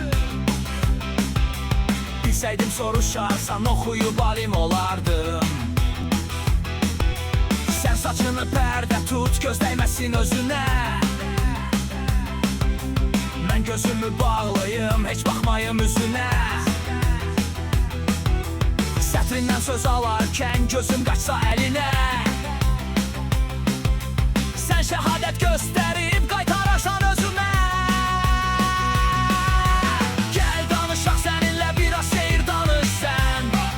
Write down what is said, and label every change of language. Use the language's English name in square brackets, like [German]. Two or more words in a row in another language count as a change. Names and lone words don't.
[Turkish] Bilseydim soruşarsan okuyup alim olardım. Sen saçını perde tut, göz değmesin özüne. Ben gözümü bağlayım, hiç bakmayım üzüne. [Azerbaijani] Sətrindən söz alarkən gözüm qaçsa əlinə, sən şəhadət göstərib qaytararsan özümə. Gəl danışaq səninlə biraz şeir danış sən.